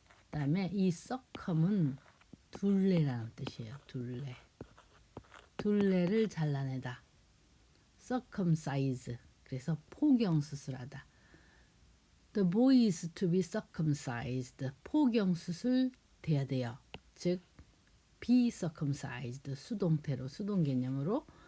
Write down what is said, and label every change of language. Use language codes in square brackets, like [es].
[ko] 그다음에 이 circum은 둘레라는 뜻이에요. 둘레를 잘라내다. circumcise 그래서 포경 수술하다. [en] The boy is to be circumcised. [ko] 포경 수술 돼야 돼요. 즉 [en] be circumcised [ko] 수동태로 수동 개념으로.